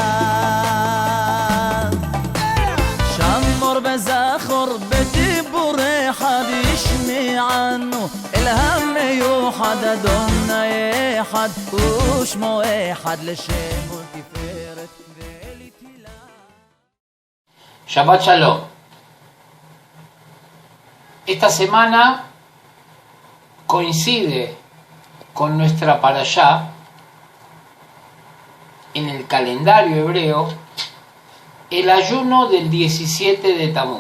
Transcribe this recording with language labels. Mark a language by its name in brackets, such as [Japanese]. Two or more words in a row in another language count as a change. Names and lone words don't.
[Hebrew] שמור בזכור בדיבור אחד ישמענו אל המיוחד אדוני אחד ושמו אחד לשם ולתפארת ולתהילה. שבת שלום. [Spanish] Esta semana coincide con nuestra parashá en el calendario hebreo el ayuno del 17 de Tamuz.